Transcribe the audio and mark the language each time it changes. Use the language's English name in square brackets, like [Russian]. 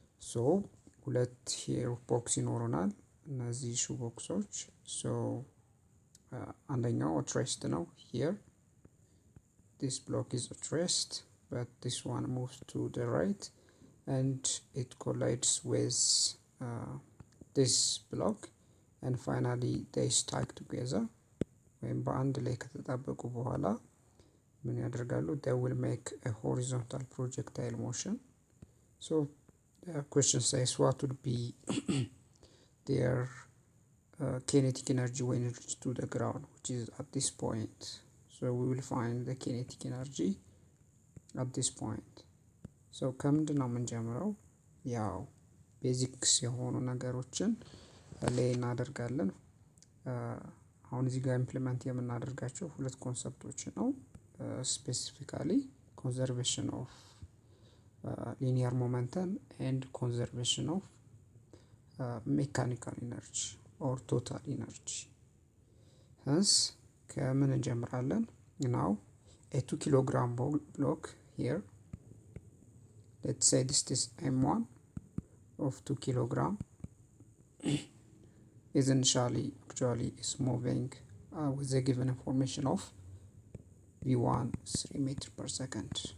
[Amharic] So ሁለት ሄር ቦክስ ይኖረናል እነዚህ ሹ ቦክሶች። ሶ አንደኛው [English] at rest [Amharic] ነው here. [English] This block is at rest, but this one moves to the right and it collides with this block and finally they stack together. [Amharic] ወይም በአንድ ላይ ከተጣበቁ በኋላ ምን ያደርጋሉ? [English] They will make a horizontal projectile motion. So the question says what would be their kinetic energy when it reaches to the ground, which is at this point. So we will find the kinetic energy at this point. [Amharic] So ከምንድን ነው የምንጀምረው? ያው ቤዚክስ የሆኑ ነገሮችን ላይ እናደርጋለን። አሁን እዚህ ጋር ኢምፕሊመንት የምናደርጋቸው ሁለት ኮንሰፕቶች ነው። ስፔሲፊካሊ ኮንዘርቬሽን ኦፍ ሊኒየር ሞመንተም ኤንድ ኮንዘርቬሽን ኦፍ ሜካኒካል ኢነርጂ ኦር ቶታል ኢነርጂ። ህንስ ከምን እንጀምራለን? [English] ናው a 2 kilogram block here. Let's say this is M1 of 2 kilogram is actually is moving with the given information of V1 3 meters per second.